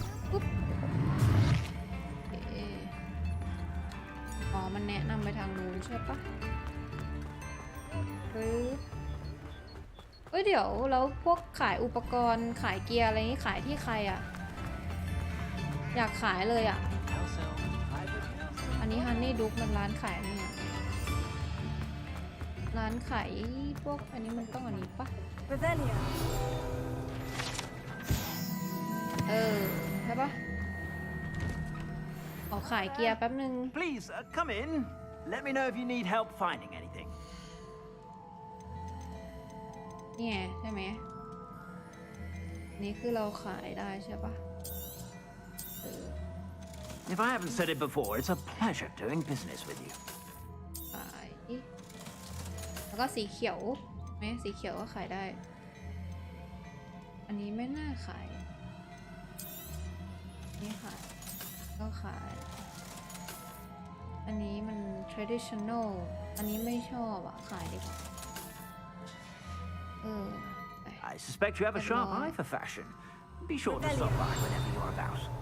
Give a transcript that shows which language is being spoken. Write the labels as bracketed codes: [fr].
[th] ปุ๊บมันแนะนำไปทางนู้นใช่ปะหรือเดี๋ยวแล้วพวกขายอุปกรณ์ขายเกียร์อะไรนี้ขายที่ใครอ่ะอยากขายเลยอ่ะอันนี้ฮันนี่ดุ๊กมันร้านขายนี่ ร้านขายพวกอันนี้มันต้องอันนี้ปะใช่ปะขอขายเกียร์แป๊บนึง [en] Please come in. Let me know if you need help finding anything. [th] เนี่ยใช่ไหมนี่คือเราขายได้ใช่ปะ [en] If I haven't said it before, it's a pleasure doing business with you. [th] ขายแล้วก็สีเขียวไหมสีเขียวก็ขายได้อันนี้ไม่น่าขายนี่ขายก็ขายอันนี้มัน traditional อันนี้ไม่ชอบอ่ะขายดีกว่า [en] I suspect you have a sharp eye for fashion. Be sure to stop by whenever you're about.